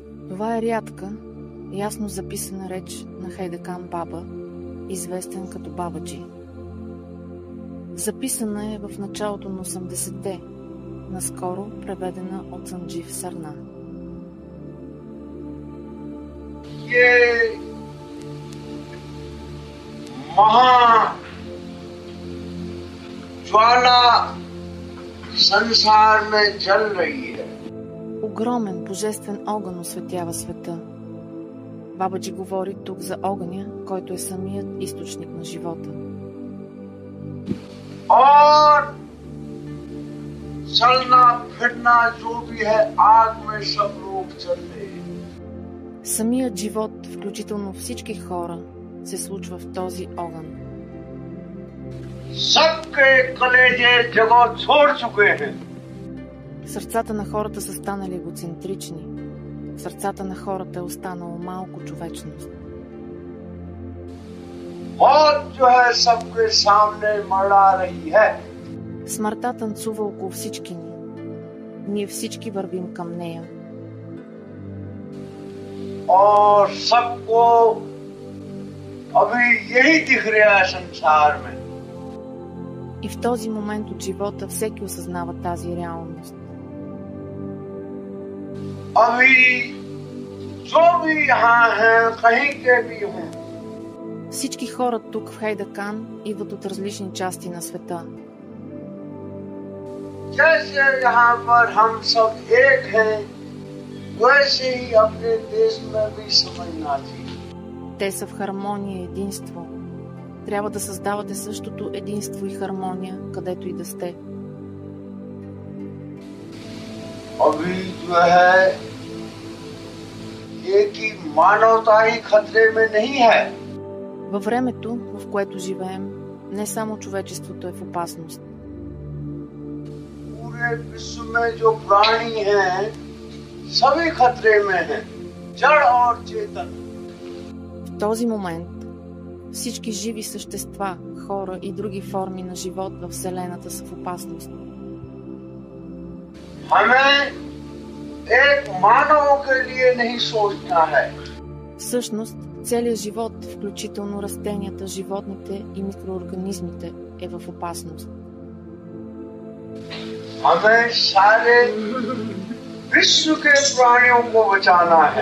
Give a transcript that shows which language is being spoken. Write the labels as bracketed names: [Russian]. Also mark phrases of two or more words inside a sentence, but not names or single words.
[Bulgarian] Това е рядка, ясно записана реч на Хайдакан Баба, известен като Бабаджи. Записана е в началото на 80-те, наскоро преведена от Санджив Сарна. [Hindi] ये महा ज्वाला संसार में जल रही है. [Bulgarian] Огромен божествен огън осветява света. Бабаджи говори тук за огъня, който е самият източник на живота. [Hindi] और चलना फिरना जो भी है आग में सब लोग चल रहे हैं. [Bulgarian] Самият живот, включително всички хора, се случва в този огън. [Hindi] सबके कलेजे जगह छोड़ चुके हैं. [Bulgarian] Сърцата на хората са станали егоцентрични. В сърцата на хората е останало малко човечност. [Hindi] मौत जो है सबके सामने मड़ा रही है. [Bulgarian] Смъртта танцува около всички ни. Ние всички вървим към нея. [Hindi] और सबको अभी यही दिख रहा है संसार में. [Bulgarian] И в този момент от живота всеки осъзнава тази реалност. [Hindi] अभी जो भी यहाँ हैं कहीं के भी हों. [Bulgarian] Всички хора тук в Хайдакан идват от различни части на света. [Hindi] जैसे यहाँ पर हम सब एक हैं, वैसे ही अपने देश में भी समझना चाहिए. [Bulgarian] Те са в хармония и единство. Трябва да създавате същото единство и хармония, където и да сте. [Hindi] अभी जो है ये कि मानवता ही खतरे में नहीं है. [Bulgarian] Във времето, в което живеем, не само човечеството е в опасност. [Hindi] पूरे विश्व में जो प्राणी हैं सभी खतरे में हैं, जड़ और चेतन. [Bulgarian] В този момент всички живи същества, хора и други форми на живот във Вселената са в опасност. [Hindi] हमें एक मानव के लिए नहीं सोचना है. [Bulgarian] Всъщност, целият живот, включително растенията, животните и микроорганизмите, е в опасност. [Hindi] हमें सारे विश्व के प्राणियों को बचाना है.